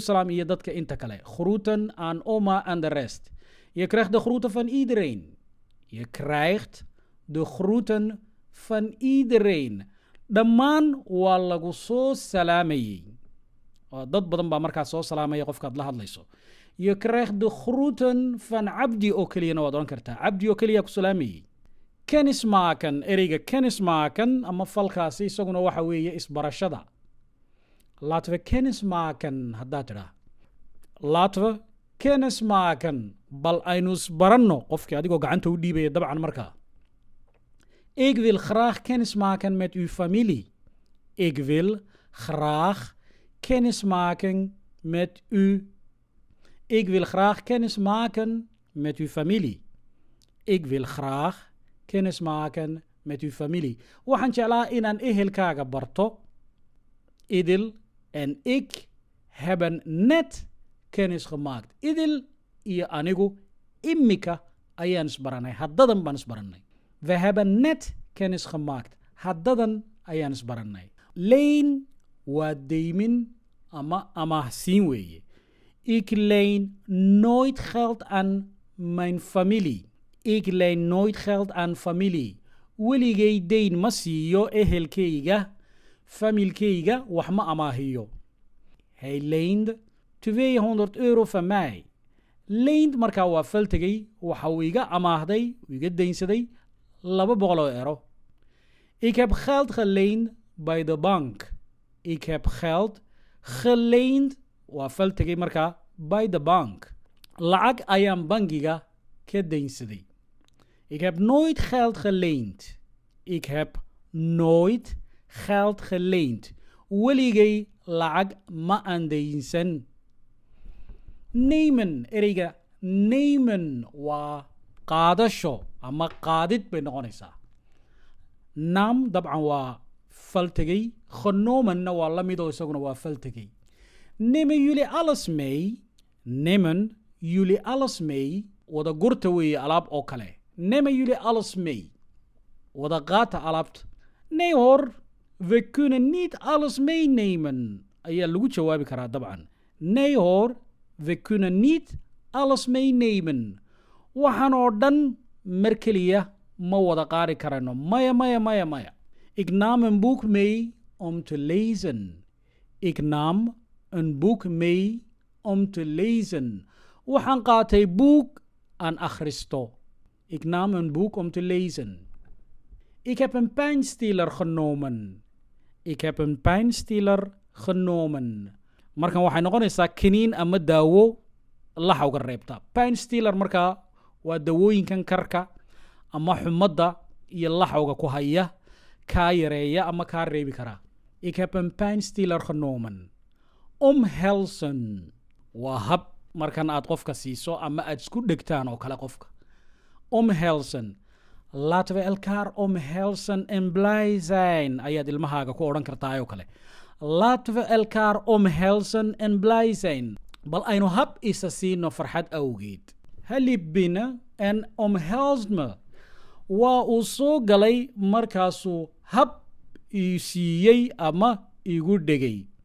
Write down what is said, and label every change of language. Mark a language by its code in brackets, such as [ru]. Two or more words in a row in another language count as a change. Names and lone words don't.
[so] salaam iyo dadka inta kale [nl] groeten aan oma en de rest je krijgt de groeten van iedereen je krijgt de groeten van iedereen [so] dhammaan waa lagu soo salaamayey dad badan baa markaa soo salaamaya qofkaad la hadlayso [nl] je krijgt de groeten van cabdi [so] oo keliyana waad odhan kartaa cabdi oo keliya ku salaamayey kennismaken ereyga kennismaken ama falkaasi isaguna waxa weeye isbarashada [nl] laten we kennismaken [so] haddaad tidhaa [nl] laten we kennismaken [so] bal aynu isbaranno qofkii adigoo gacanta u dhiibaya dabcan markaa [nl] ik wil graag kennismaken met uw familie ik wil graag kennismaken met u ik wil graag kennismaken met uw familie ik wil graag kennismaken met uw familie [so] waxaan jeclaa inaan ehelkaaga barto [nl] idil en ik hebben net kennis gemaakt [so] idil iyo anigu imika ayaan isbaranay haddadan baan isbaranay [nl] we hebben net kennis gemaakt [so] haddadan ayaan isbaranay leen waa deymin ama amaahsiin [nl] weeye ik leen nooit geld aan mijn familie ik leen nooit geld aan familie [so] weligay deyn ma siiyo ehelkayga familkayga wax ma amaahiyo [nl] hij leende 200 euro van mij [so] leend markaa waa faltegay waxa uu iga amaahday uu iga deynsaday 200 euro [nl] ik heb geld geleend bij de bank ik heb geld geleend [so] waa faltegay markaa [en] by the bank [so] lacag ayaan bangiga ka deynsaday [nl] ik heb nooit geld geleend ik heb nooit geld geleend [so] weligay lacag ma aan deynsan nemen ereyga nemen waa qaadasho ama qaadid bay noqonaysaa naam dabcan waa faltegay genomenna waa la midoo isaguna waa faltegay [nl] nemen jullie alles mee nemen jullie alles mee [so] wada gurta weeye alaab oo kale [nl] nemen jullie alles mee wada [so] qaata alaabt [nl] nee hoor we kunnen niet alles meenemen [so] ayaa lagu jawaabi karaa dabcan [nl] nee hoor we kunnen niet alles meenemen [so] waxaan oo dhan mar keliya ma wada qaari karano maya [nl] ik nam een boek mee om te lezen ik nam een boek mee om te lezen [so] Waxaan qaatay [nl] boek [so] aan akhristo. [nl] Ik nam een boek om te lezen. Ik heb een pijnstiller genomen. Ik heb een pijnstiller genomen. [so] Markan waxay noqonaysaa kiniin ama daawo laxawga reebta. Pijnstiller markaa waa dawooyinkan karka ama xumadda iyo laxawga ku haya kaa yareeya ama kaa reebi karaa. [nl] Ik heb een pijnstiller genomen. [so] Omhelzen waa hab markan aad qofka siiso ama aad isku dhegtaan oo kale qofka. [nl] Omhelzen. Laten we elkaar omhelzen en blij zijn. [so] Ayaad ilmahaaga ku odhan kartaa oo kale. [nl] Laten we elkaar omhelzen en blij zijn. [so] Bal aynu hab isa siino farxad awgeed. [nl] Hij liep binnen en omhelst me. [so] Waa uu soo galay markaasuu hab ii siiyey ama igu dhegay.